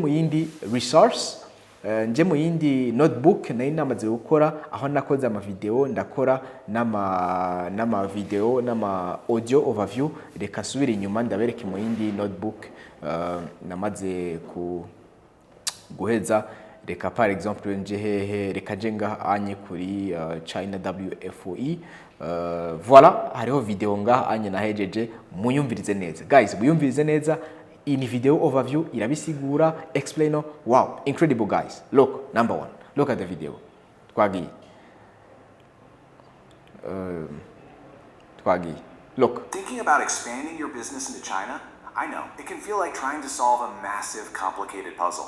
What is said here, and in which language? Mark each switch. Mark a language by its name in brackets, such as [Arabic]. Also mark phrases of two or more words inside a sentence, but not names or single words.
[Rundi] mu yindi resource nje mu yindi notebook nayo namaze gukora aho nakoze ama video ndakora nama video nama [English] audio overview [Rundi] reka subira inyuma ndabereke mu yindi notebook namaze guheza reka [French] par exemple [Rundi] nje hehe reka nje ngaha anye kuri China WFOE voilà hariho video ngaha anye nahejeje muyumvirize neza guys muyumvirize neza [English] in video overview [Rundi] irabisigura explainer. [English] Wow, incredible guys. Look, number one, look at the video. Look. Thinking about expanding your business into China? I know, it can feel like trying to solve a massive, complicated puzzle.